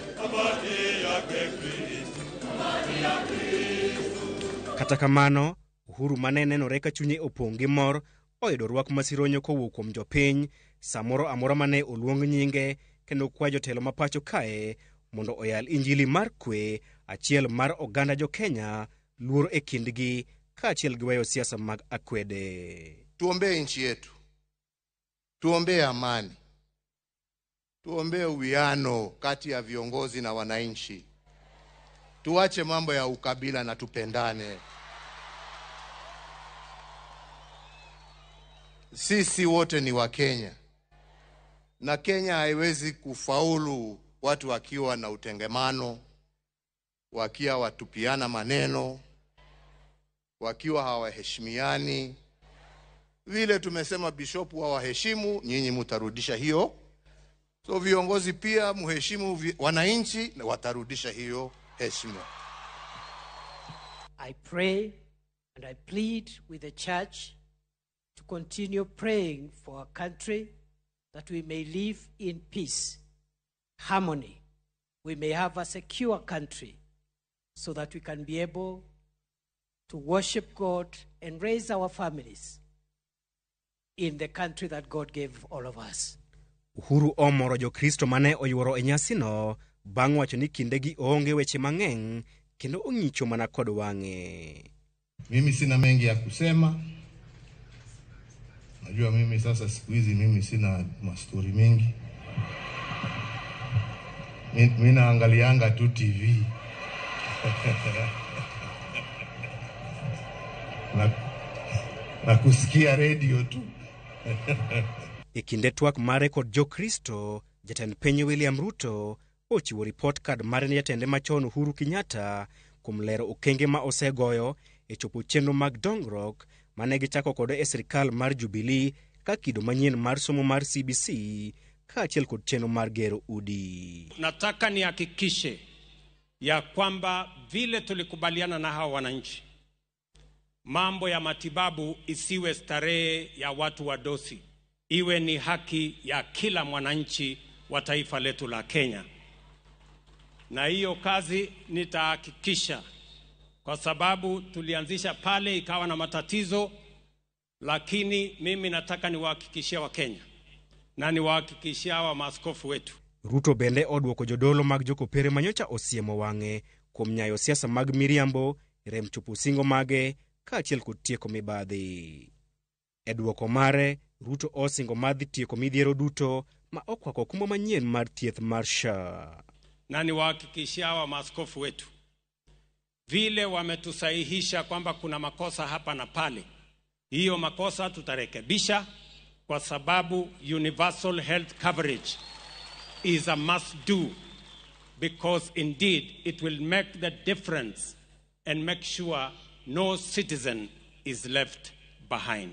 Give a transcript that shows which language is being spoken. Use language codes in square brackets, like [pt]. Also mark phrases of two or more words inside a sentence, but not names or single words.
[luo] Kata kamano, Uhuru mane nenore ka chunye opong' gi mor oyudo rwak masironyo kowuok kuom jopiny samoro amora mane oluong nyinge kendo kwayo jotelo ma pacho kae mondo oyal injili mar kwe, achiel mar oganda jo Kenya, luor e kindgi kaachiel gi weyo siasa mag akwede. [sw] Tuombee nchi yetu, tuombee amani, tuombee uwiano kati ya viongozi na wananchi, tuache mambo ya ukabila na tupendane. Sisi wote ni wa Kenya na Kenya haiwezi kufaulu watu wakiwa na utengemano, wakiwa watupiana maneno, wakiwa hawaheshimiani. Vile tumesema bishopu hawaheshimu, nyinyi mutarudisha hiyo. So viongozi pia muheshimu wananchi na watarudisha hiyo heshima. [en] I pray and I plead with the church to continue praying for our country, that we may live in peace, harmony. We may have a secure country so that we can be able to worship God and raise our families in the country that God gave all of us. [luo] Uhuru omoro jo Kristo mane oyuoro e nyasino bang' wacho ni kindegi oonge weche mang'eny kendo ong'icho mana kod wang'e. [sw] Mimi sina mengi ya kusema. Najua mimi sasa siku hizi mimi sina mastori mengi. Mimi naangalianga tu TV. na kusikia radio tu. [luo] E kinde twak mare kod jo Kristo, jatend piny William Ruto ochiwo [en] report card [luo] mare ne jatende machon Uhuru Kenyatta kuom lero okenge ma osegoyo e chopo chenro mag dongruok mane gichako kode e sirikal mar Jubilee ka kido manyien mar somo mar CBC kaachiel kod chenro mar gero udi. [sw] Nataka nihakikishe ya kwamba vile tulikubaliana na hawa wananchi, mambo ya matibabu isiwe starehe ya watu wadosi, iwe ni haki ya kila mwananchi wa taifa letu la Kenya. Na hiyo kazi nitahakikisha, kwa sababu tulianzisha pale ikawa na matatizo, lakini mimi nataka niwahakikishie wa Kenya na niwahakikishie wa maaskofu wetu. [luo] Ruto bende odwoko jodolo mag jokopere manyocha osiemo wang'e kuom nyayo siasa mag miriambo, rem chopo singo mage kaachiel kod tieko mibadhi. E dwoko mare, Ruto osingo madhi tieko midhiero duto ma okwako kuma manyien mar thieth mar SHA. [sw] Na niwahakikishia wa maaskofu wetu, vile wametusahihisha kwamba kuna makosa hapa na pale, hiyo makosa tutarekebisha, kwa sababu [en] universal health coverage is a must do, because indeed it will make the difference and make sure no citizen is left behind.